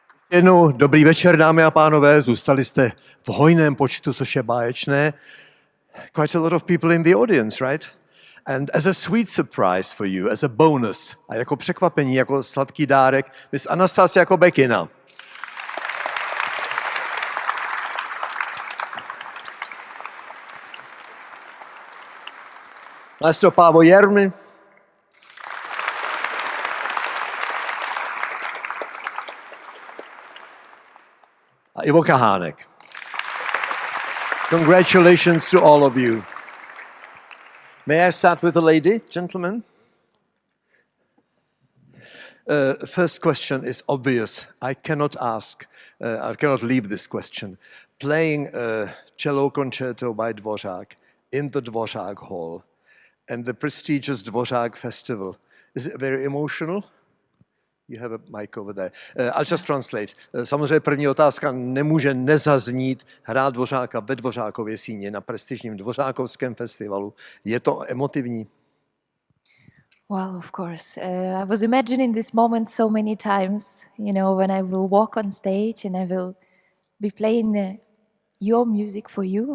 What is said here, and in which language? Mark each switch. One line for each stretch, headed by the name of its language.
Czech: Jednou dobrý večer, dámy a pánové, zůstali jste v hojném počtu, což je báječné.
English: Quite a lot of people in the audience, right? And as a sweet surprise for you, as a bonus,
Czech: a jako překvapení, jako sladký dárek,
English: Miss Anastasia Kobekina. Maestro Paavo Järvi.
Czech: A Ivo Kahánek.
English: Congratulations to all of you. May I start with the lady, gentlemen? First question is obvious. I cannot leave this question. Playing a cello concerto by Dvořák in the Dvořák Hall and the prestigious Dvořák Festival, is it very emotional? You have a mic over there. I'll just translate.
Czech: Samozřejmě první otázka, nemůže nezaznít hrát Dvořáka ve Dvořákově síni na prestižním Dvořákovském festivalu. Je to emotivní?
English: Well, of course. I was imagining this moment so many times, you know, when I will walk on stage and I will be playing your music for you.